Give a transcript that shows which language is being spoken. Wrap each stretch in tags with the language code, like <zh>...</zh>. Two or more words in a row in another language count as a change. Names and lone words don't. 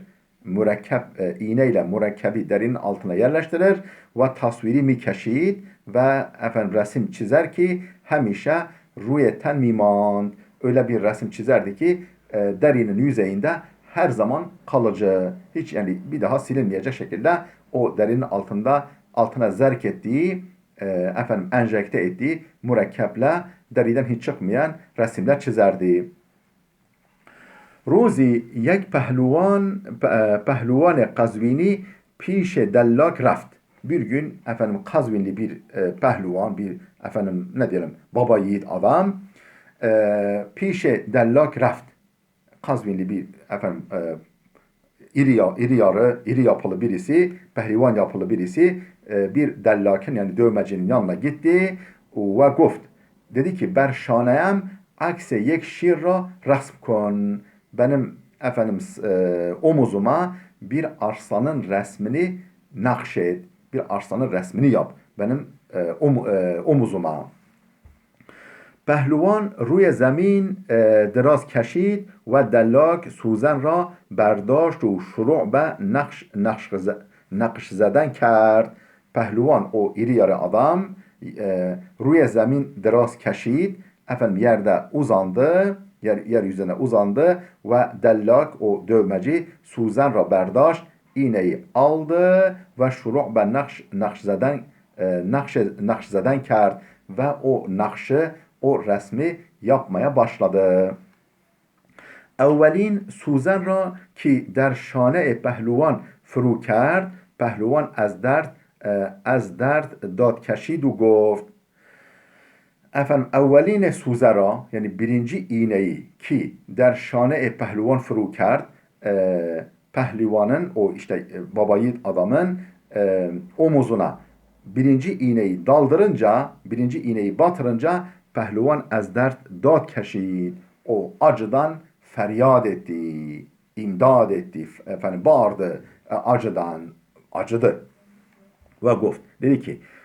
<tr>Mürekkep iğneyle mürekkebi derinin altına yerleştirir ve</tr> <fa>تصویری می‌کشید</fa> <tr>ve resim çizer ki</tr> <fa>همیشه روی تن می‌ماند,</fa> <tr>öyle bir resim çizerdi ki derinin yüzeyinde her zaman kalıcı, hiç yani bir daha silinmeyecek şekilde o derinin altına zerk ettiği, enjekte ettiği mürekkeple deriden hiç çıkmayan resimler çizerdi.</tr> <fa>روزی یک پهلوان قزوینی پیش دلاک رفت.</fa> <tr>Bir gün Kazvinli bir pehluvan, bir ne diyelim, baba yiğit adam</tr> <fa>پیش دلاک رفت.</fa> <tr>Kazvinli bir efendim iri yapılı birisi, pehlivan yapılı birisi bir dellakin yani dövmecinin yanına gitti ve guft. Dedi ki</tr> <fa>بر شانه‌ام عکس یک شیر را رسم کن.</fa> <tr>Benim efendim omuzuma bir arslanın resmini nakşet. Bir arslanın resmini yap. Benim omuzuma.</tr> <fa>پهلوان روی زمین دراز کشید و دلاک سوزن را برداشت و شروع به نقش زدن کرد.</fa> <tr>Pehlivan o iri yarı adam</tr> <fa>روی زمین دراز کشید</fa> <tr>efendim yerde uzandı yeryüzüne uzandı ve dellak o dövmeci</tr> <fa>سوزن را برداشت</fa> <tr>iğneyi aldı ve</tr> <fa>شروع به نقش زدن کرد</fa> <tr>ve o nakşı o resmi yapmaya başladı.</tr> <fa>Evvelin سوزن را که در شانه پهلوان فرو کرد پهلوان از درد داد کشید و گفت efendim اولین سوزن را</fa> <tr>yani birinci iğneyi</tr> <fa>که در شانه پهلوان فرو کرد</fa> <tr>pehlivanın o işte babayit adamın omuzuna birinci iğneyi daldırınca birinci iğneyi batırınca</tr> <fa>پهلوان از درد داد کشید</fa> <tr>o acıdan feryat etti imdad etti efendim bağırdı acıdan acıdı ve guft dedi ki</tr>